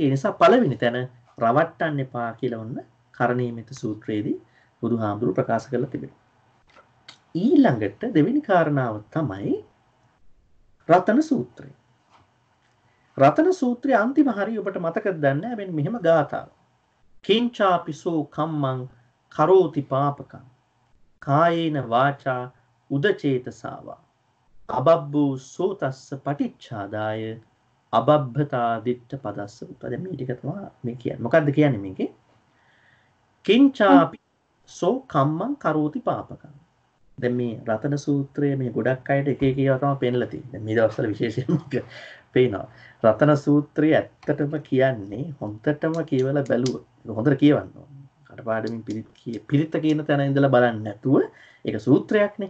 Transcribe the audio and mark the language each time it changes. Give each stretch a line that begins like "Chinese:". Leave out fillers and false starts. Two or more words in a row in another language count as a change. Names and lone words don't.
Sinhala: ඒ නිසා පළවෙනි තැන රවට්ටන්න එපා කියලා වුණ කරණීයමිත සූත්‍රයේදී බුදුහාමුදුරු ප්‍රකාශ කරලා තිබෙනවා. ඊළඟට දෙවෙනි කාරණාව තමයි රතන සූත්‍රය. රතන සූත්‍රයේ අන්තිම හරිය ඔබට මතකද දන්නේ නැහැ. මෙන්න මෙහෙම ගාථාවක්.
Pali: කිංචාපිසෝ කම්මං කරෝති පාපකං කායේන වාචා උදචේතසාවා අබබ්බෝ සෝතස්ස පටිච්චාදාය අබබ්බතා දිට්ඨ පදස්ස උත.
Sinhala: දැන් මේ ටික තමයි මේ කියන්නේ. මොකද්ද කියන්නේ මේකේ?
Pali: කිංචාපි සෝ කම්මං කරෝති පාපකං.
Sinhala: දැන් මේ රතන සූත්‍රයේ මේ ගොඩක් අයට එක එක ඒවා තමයි පෙන්නලා තියෙන්නේ. දැන් මේ දවස්වල විශේෂයෙන්ම පේනවා. රතන සූත්‍රය ඇත්තටම කියන්නේ හොඳටම කියවලා බැලුවොත් හොඳට කියවන්න ඕනේ. කටපාඩමින් පිරිත කියන තැන ඉඳලා බලන්නේ නැතුව ඒක සූත්‍රයක්නේ.